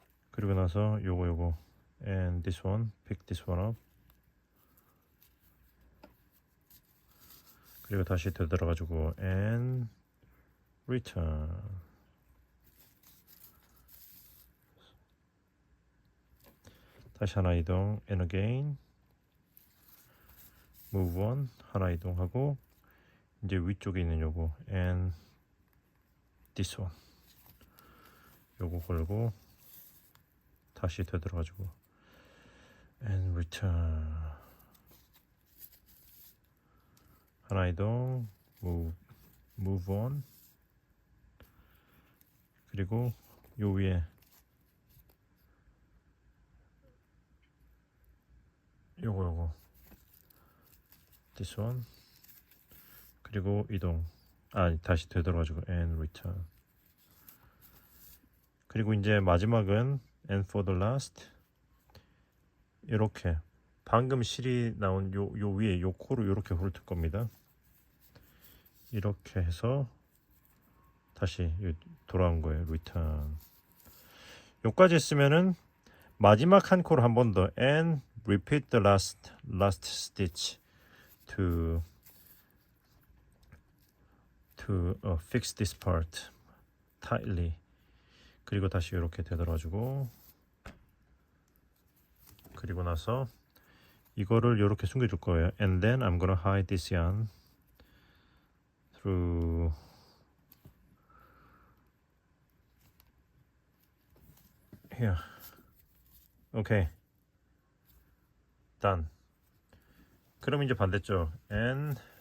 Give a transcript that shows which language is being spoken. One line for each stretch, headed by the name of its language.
Korean: 그리고 나서 요거
English: and this one pick this one up.
Korean: 그리고 다시 되돌아가지고
English: and return.
Korean: 다시 하나 이동
English: and again move on.
Korean: 하나 이동하고 이제 위쪽에 있는 요거
English: and this one
Korean: 요거 걸고 다시 되돌아가지고
English: and return.
Korean: 하나 이동
English: move on.
Korean: 그리고 요 위에 요거
English: this one.
Korean: 그리고 이동 다시 되돌아가지고
English: and return.
Korean: 그리고 이제 마지막은
English: and for the last
Korean: 이렇게 방금 실이 나온 요 위에 요 코로 이렇게 훑을 겁니다. 이렇게 해서 다시 돌아온 거예요.
English: return.
Korean: 요까지 했으면은 마지막 한 코를 한 번 더
English: and repeat the last stitch to fix this part tightly.
Korean: 그리고 다시 이렇게 되돌아주고 그리고 나서 이거를 이렇게 숨겨줄 거예요.
English: And then I'm gonna hide this yarn through here. Okay.
Korean: done. 그럼 이제 반대쪽 and